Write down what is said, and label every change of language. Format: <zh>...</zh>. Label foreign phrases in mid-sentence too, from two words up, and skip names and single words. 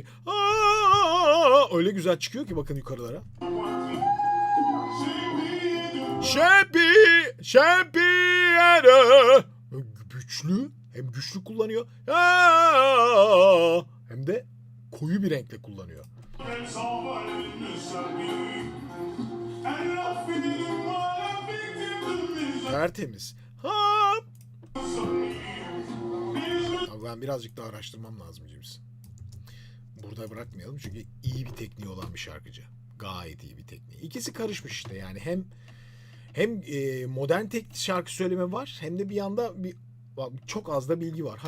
<tr>Öyle güzel çıkıyor ki bakın yukarılara. Güçlü. Hem güçlü kullanıyor. Hem de koyu bir renkle kullanıyor.</tr> <fr>Elle s'envole et ne s'arrête. Elle a fait de moi la victime de mes</fr> <tr>Tertemiz. Abi ben birazcık daha araştırmam lazım James. Burada bırakmayalım çünkü iyi bir tekniği olan bir şarkıcı. Gayet iyi bir tekniği. İkisi karışmış işte yani hem modern şarkı söyleme var hem de bir yanda çok az da bilgi var.</tr>